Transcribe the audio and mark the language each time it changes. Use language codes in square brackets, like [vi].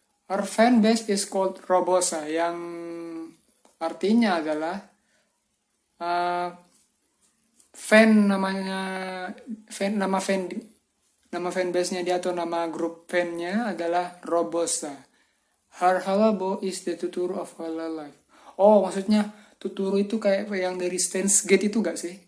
[en] Her fan base is called Robosa, [id] yang artinya adalah nama fanbase-nya dia atau nama grup fan-nya adalah Robosa. [en] Her Halabo is the Tuturu of Hololive. [id] Oh, maksudnya Tuturu itu kayak yang dari Steins Gate itu gak sih?